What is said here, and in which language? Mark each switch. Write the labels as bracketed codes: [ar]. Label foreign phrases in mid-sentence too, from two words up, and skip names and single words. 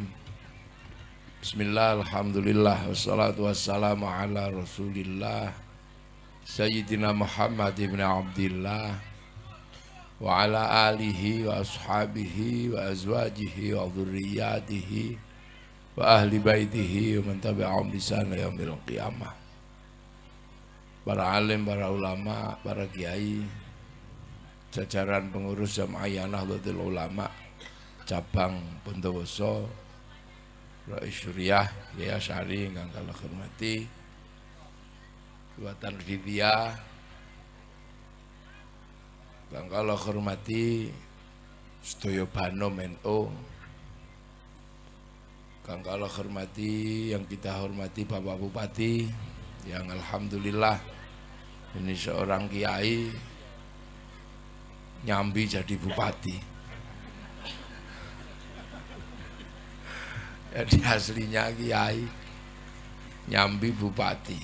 [ar] بسم الله، الحمد لله، والصلاة والسلام على رسول الله سيدنا محمد بن عبد الله وعلى آله وأصحابه وأزواجه وذريته وأهل بيته ومن تبعهم بإحسان إلى يوم القيامة. [jv] Para alim, para ulama, para kiai, jajaran pengurus Jamaah Nahdlatul Ulama cabang Bondowoso, Rais Syuriah, Yaya Syari ingkang kula hormati, Buatan Vidya, ingkang kula hormati, sedaya Banom NU, ingkang kula hormati, [id] yang kita hormati Bapak Bupati, yang alhamdulillah ini seorang kiai nyambi jadi bupati. Jadi aslinya kiai nyambi bupati.